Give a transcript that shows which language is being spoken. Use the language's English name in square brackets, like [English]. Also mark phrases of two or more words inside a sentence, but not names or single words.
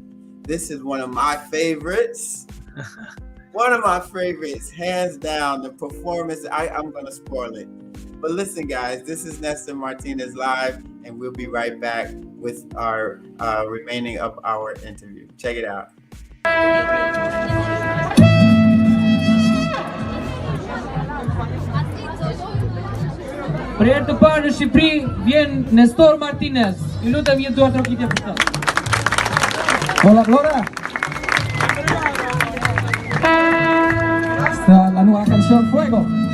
[English] This is one of my favorites. One of my favorites, hands down. The performance, I'm going to spoil it. But listen, guys, this is Nestor Martinez live, and we'll be right back with our remaining of our interview. Check it out. [Albanian] Për herë të parë në Shqipëri vjen Nestor Martinez. Ju lutem një duar trokitje për të. [Spanish] Hola Flora. Esta la nueva canción Fuego.